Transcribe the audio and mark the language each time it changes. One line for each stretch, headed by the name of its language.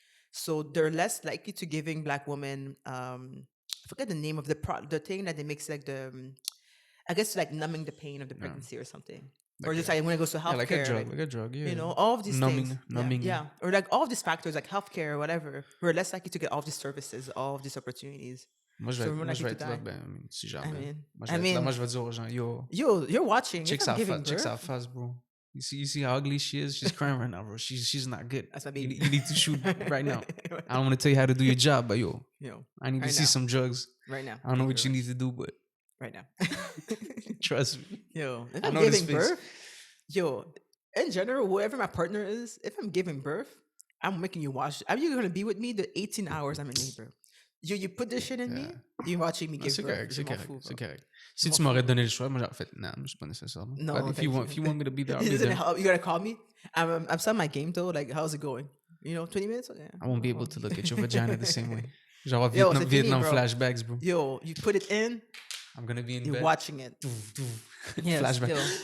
English: So they're less likely to giving Black women I forget the name of the thing that they mix like I guess like numbing the pain of the pregnancy or something. Or just like when it goes to healthcare, like a drug, yeah. All of these things, numbing, yeah, or like all of these factors, like healthcare or whatever. We're less likely to get all these services, all of these opportunities.
French: Moi, je vais être là, si jamais. Moi, je vais dire aux gens,
English: you're watching. Check sa face, bro. You see how ugly she is? She's crying right now, bro. She's not good. That's my baby. You need to shoot right now. I don't want to tell you how to do your job, but I need to see some drugs. Right now. I don't know what you need to do, but right now. Trust me. If I'm giving birth, in general, whoever my partner is, if I'm giving birth, I'm making you watch. Are you gonna be with me the 18 hours I'm in labor? You put this shit in me, you're watching me give birth.
French: C'est correct. Si tu m'aurais donné le choix, moi j'aurais fait, non, c'est pas nécessaire.
English: No, but if you want me to be there, I'll be there. there. You gotta call me. I'm starting my game though. Like, how's it going? 20 minutes? Yeah. I won't be able to look at your vagina the same way. Genre Vietnam flashbacks, bro. You put it in. I'm gonna be in You're bed. watching it. Yes, flashback.